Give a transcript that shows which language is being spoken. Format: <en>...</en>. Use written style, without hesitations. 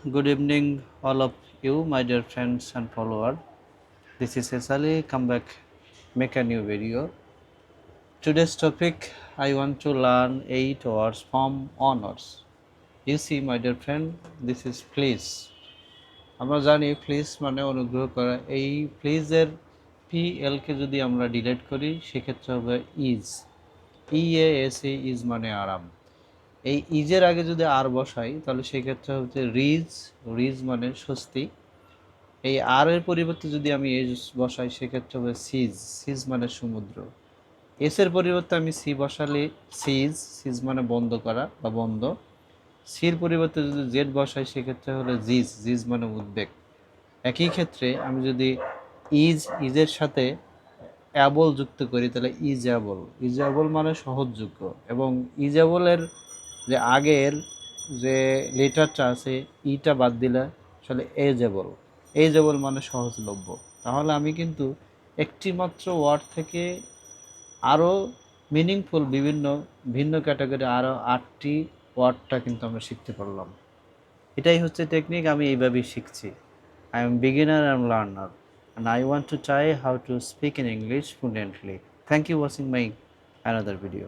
<en>Good evening, all of you, my dear friends and followers. This is Esali. Come back, make a new video. Today's topic I want to learn 8 words from honors. You see, my dear friend, this is please.</en> <bn>আমরা জানি please মানে অনুগ্রহ করা। এই প্লিজের PL কে যদি আমরা delete করি সেক্ষেত্রে হবে ইজ। EASE ইজ মানে আরাম। এই ইজের আগে যদি আর বসাই তাহলে সেক্ষেত্রে হচ্ছে রিজ। রিজ মানে স্বস্তি। এই আর এর পরিবর্তে যদি আমি এজ বসাই সেক্ষেত্রে হবে সিজ। সিজ মানে সমুদ্র। এস এর পরিবর্তে আমি সি বসালে সিজ। সিজ মানে বন্ধ করা বা বন্ধ। সির পরিবর্তে যদি জেড বসাই সেক্ষেত্রে হলো জিজ। জিজ মানে উদ্বেগ। একই ক্ষেত্রে আমি যদি ইজের সাথে অ্যাবল যুক্ত করি তাহলে ইজঅ্যাবল। ইজঅ্যাবল মানে সহজযোগ্য এবং ইজঅ্যাবলের যে আগের যে লেটারটা আছে ইটা বাদ দিলে আসলে এজেবল। এজেবল মানে সহজলভ্য। তাহলে আমি কিন্তু একটি মাত্র ওয়ার্ড থেকে আরও মিনিংফুল বিভিন্ন ভিন্ন ক্যাটাগরি আরও 8টি ওয়ার্ডটা কিন্তু আমরা শিখতে পারলাম। এটাই হচ্ছে টেকনিক। আমি এইভাবেই শিখছি।</bn> <en>I am beginner and learner and I want to try how to speak in English fluently. Thank you watching my another video.</en>